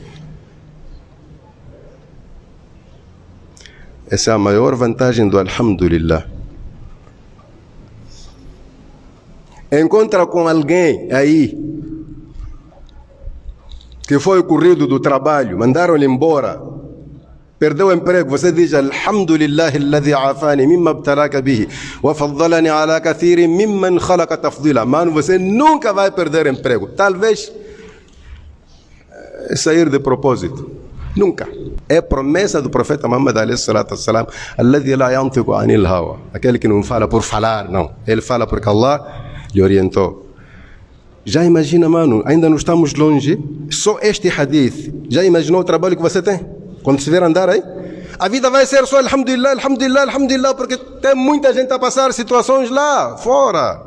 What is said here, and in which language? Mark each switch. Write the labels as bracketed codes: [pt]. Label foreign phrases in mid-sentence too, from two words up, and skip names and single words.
[pt] Essa é a maior vantagem do Alhamdulillah. Encontra com alguém aí que foi corrido do trabalho, mandaram-lhe embora, perdeu o emprego, você diz [ar] الحمد لله الذي عافاني مما ابتلاك به وفضلني على كثير ممن خلق تفضيلا. [pt] Mano, você nunca vai perder emprego. Talvez sair de propósito. Nunca. É promessa do profeta Muhammad [ar] عليه الصلاة والسلام, الذي لا ينطق عن الهوى, [pt] aquele que não fala por falar, não. Ele fala porque Allah lhe orientou. Já imagina, mano, ainda não estamos longe. Só este hadith, já imaginou o trabalho que você tem? Quando estiver a andar aí? A vida vai ser só [ar] الحمد لله، الحمد لله، الحمد لله, [pt] porque tem muita gente a passar situações lá, fora.